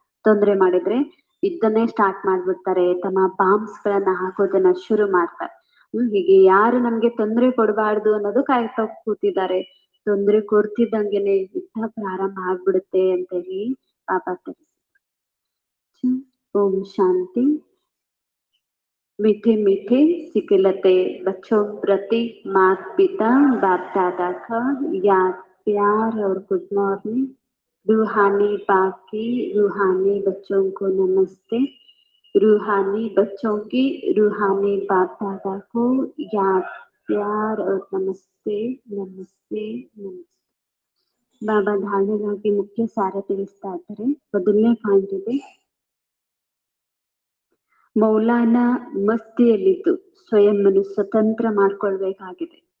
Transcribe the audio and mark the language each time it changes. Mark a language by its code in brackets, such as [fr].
[kn] ತೊಂದರೆ ಮಾಡಿದ್ರೆ ಯುದ್ಧನೇ ಸ್ಟಾರ್ಟ್ ಮಾಡ್ಬಿಡ್ತಾರೆ, ತಮ್ಮ ಬಾಂಬ್ಸ್ ಗಳನ್ನ ಹಾಕೋದನ್ನ ಶುರು ಮಾಡ್ತಾರೆ. ಹೀಗೆ ಯಾರು ನಮ್ಗೆ ತೊಂದರೆ ಕೊಡಬಾರ್ದು ಅನ್ನೋದು ಕಾಯ್ತಾ ಕೂತಿದ್ದಾರೆ. ತೊಂದರೆ ಕೊಡ್ತಿದ್ದಂಗೆನೆ ಯುದ್ಧ ಪ್ರಾರಂಭ ಆಗ್ಬಿಡುತ್ತೆ ಅಂತ ಹೇಳಿ ಬಾಬಾ ತಿಳಿಸ್ತಾರೆ. ಓಂ ಶಾಂತಿ. [hi] मीठे मीठे सिकलते बच्चों प्रति माता पिता बाप दादा का याद प्यार और [en] Good morning. [hi] रूहानी बाकी रूहानी बच्चों को नमस्ते. रूहानी बच्चों की रूहानी बाप दादा को याद प्यार और नमस्ते नमस्ते नमस्ते. [kn] ಬಾಬಾ ಧಾರಣೆಗಾಗಿ ಮುಖ್ಯ ಸಾರ ತಿಳಿಸ್ತಾ ಇದ್ದಾರೆ. ಮೊದಲನೇ ಪಾಯಿಂಟ್ ಇದೆ, ಮೌಲಾನ ಮಸ್ತಿಯಲ್ಲಿದ್ದು ಸ್ವಯಂವನ್ನು ಸ್ವತಂತ್ರ ಮಾಡ್ಕೊಳ್ಬೇಕಾಗಿದೆ.